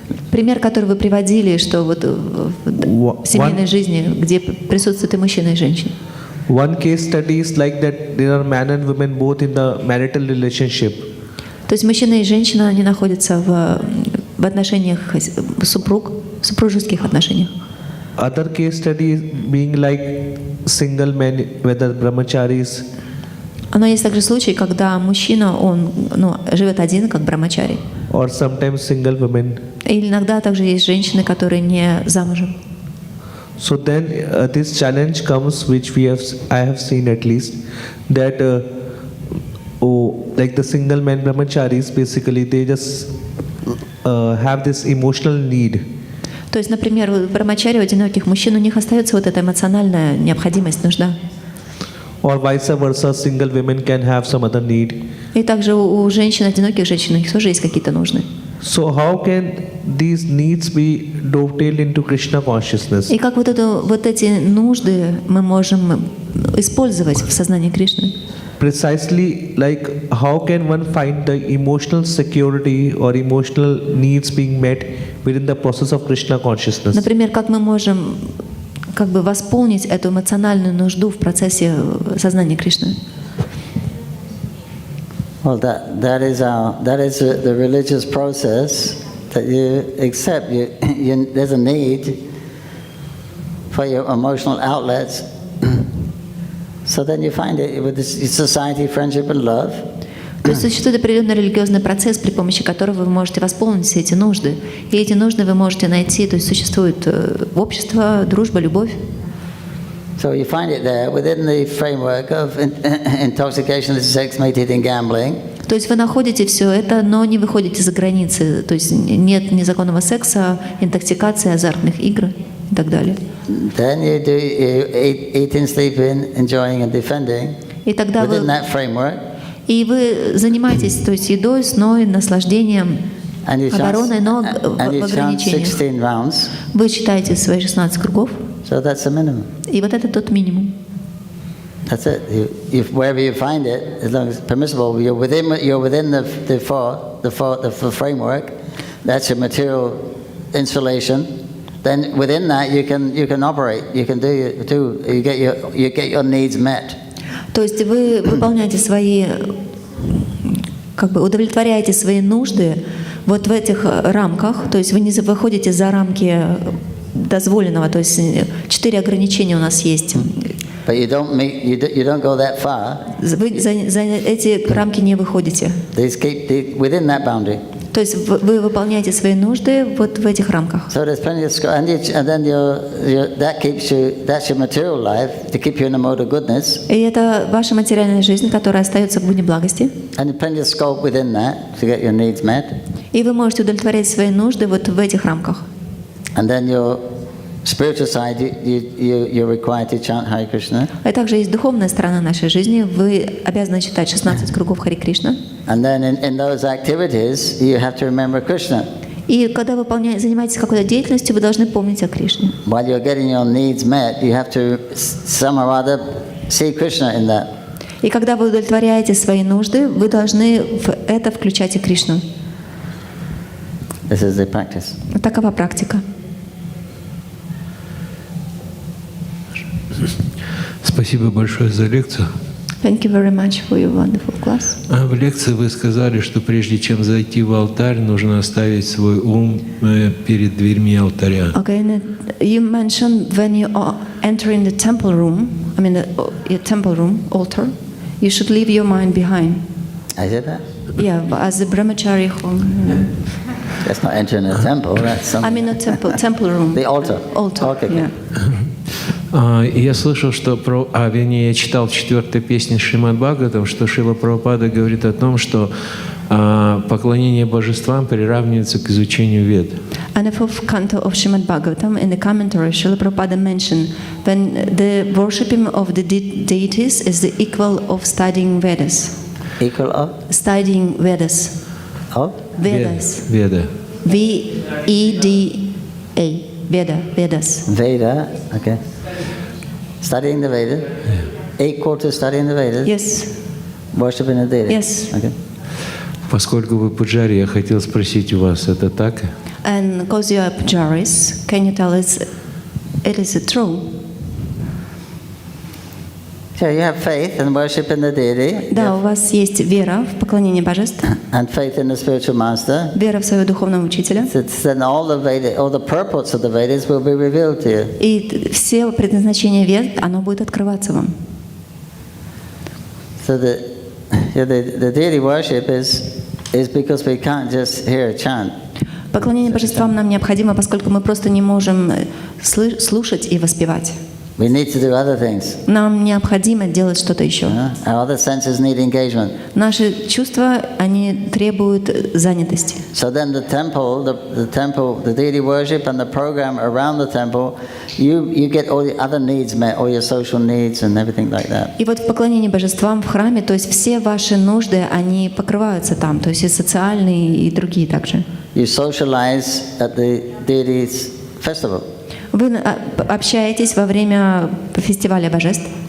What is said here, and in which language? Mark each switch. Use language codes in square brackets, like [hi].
[ru] Пример, который вы приводили, что вот в семейной жизни, где присутствует и мужчина, и женщина. [en] One case study is like that there are man and women both in the marital relationship. [ru] То есть мужчина и женщина, они находятся в отношениях супружеских отношениях. [en] Other case study being like single men, whether brahmacharis. [ru] Но есть также случаи, когда мужчина, он живет один, как брамачари. [en] Or sometimes single women. [ru] И иногда также есть женщины, которые не замужем. [en] So then this challenge comes, which I have seen at least, that like the single men brahmacharis, basically they just have this emotional need. [ru] То есть, например, у брамачари, у одиноких мужчин, у них остается вот эта эмоциональная необходимость, нужда. [en] Or vice versa, single women can have some other need. [ru] И также у женщин, одиноких женщин, у них тоже есть какие-то нужды. [en] So how can these needs be dovetailed into Krishna consciousness? [ru] И как вот эти нужды мы можем использовать в сознании Кришны? [en] Precisely like how can one find the emotional security or emotional needs being met within the process of Krishna consciousness? [ru] Например, как мы можем восполнить эту эмоциональную нужду в процессе сознания Кришны? [en] Well, that is the religious process that you accept. There's a need for your emotional outlets. So then you find it with society, friendship and love. [ru] То есть существует определенный религиозный процесс, при помощи которого вы можете восполнить все эти нужды. И эти нужды вы можете найти, то есть существует общество, дружба, любовь. [en] So you find it there within the framework of intoxication, sex, mate eating, gambling. [ru] То есть вы находите все это, но не выходите за границы. То есть нет незаконного секса, интоксикации, азартных игр и так далее. [en] Then you eating, sleeping, enjoying and defending. [ru] И тогда [en] within that framework. [ru] И вы занимаетесь, то есть едой, сной, наслаждением, обороной, но в ограничениях. Вы читаете свои 16 кругов. [en] So that's the minimum. [ru] И вот это тот минимум. [en] That's it. Wherever you find it, as long as it's permissible, you're within the framework. That's your material installation. Then within that you can operate. You can you get your needs met. [ru] То есть вы выполняете свои, удовлетворяете свои нужды вот в этих рамках. То есть вы не выходите за рамки дозволенного. То есть 4 ограничения у нас есть. [en] But you don't go that far. [ru] Вы за эти рамки не выходите. [en] Within that boundary. [ru] То есть вы выполняете свои нужды вот в этих рамках. [en] So there's plenty of scope, and then that's your material life to keep you in a mode of goodness. [ru] И это ваша материальная жизнь, которая остается в будни благости. [en] And plenty of scope within that to get your needs met. [ru] И вы можете удовлетворять свои нужды вот в этих рамках. [en] And then your spiritual side, you're required to chant Hare Krishna. [ru] А также есть духовная сторона нашей жизни. Вы обязаны читать 16 кругов Харе Кришна. [en] And then in those activities, you have to remember Krishna. [ru] И когда вы занимаетесь какой-то деятельностью, вы должны помнить о Кришне. [en] While you're getting your needs met, you have to some or other see Krishna in that. [ru] И когда вы удовлетворяете свои нужды, вы должны в это включать и Кришну. [en] This is the practice. [ru] Такова практика. Спасибо большое за лекцию. [en] Thank you very much for your wonderful class. [ru] В лекции вы сказали, что прежде чем зайти в алтарь, нужно оставить свой ум перед дверьми алтаря. [en] Okay, and you mentioned when you are entering the temple room, the temple room, altar, you should leave your mind behind. I said that? Yeah, but as a brahmachari, That's not entering a temple, that's something. a temple room. The altar. Altar, Okay. yeah. [ru] Я слышал, что я читал в 4-й песне Шримад Бхагаватам, что Шрила Прабхупада говорит о том, что поклонение божествам приравнивается к изучению вед. [en] And the fourth canto of Srimad Bhagavatam, in the commentary, Srila Prabhupada mentioned when the worshipping of the deities is the equal of studying Vedas. Equal of? Studying Vedas. Of? Vedas. [ru] Веда. [en] V-E-D-A. Veda. Vedas. Veda, okay. Studying the Vedas? Equal to studying the Vedas? Yes. Worshipping the deities? Yes. Okay. [ru] Поскольку вы пуджари, я хотел спросить у вас, это так? [en] And because you are pujaris, can you tell us it is true? So you have faith and worship in the deity. [ru] Да, у вас есть вера в поклонение божеств, [en] And faith in the spiritual master. [ru] вера в своего духовного учителя, [en] Then all the purports of the Vedas will be revealed to you. [ru] и все предназначение вед, оно будет открываться вам. [en] So the deity worship is because we can't just hear a chant. [ru] Поклонение божествам нам необходимо, поскольку мы просто не можем слушать и воспевать. [en] We need to do other things. [ru] Нам необходимо делать что-то еще. [en] Our other senses need engagement. [ru] Наши чувства, они требуют занятости. [en] So then the deity worship and the program around the temple, you get all the other needs met, all your social needs and everything like that. [ru] И вот в поклонении божествам в храме, то есть все ваши нужды, они покрываются там, то есть и социальные, и другие также. [en] You socialize at the deity's festival. [ru] Вы общаетесь во время фестиваля божеств,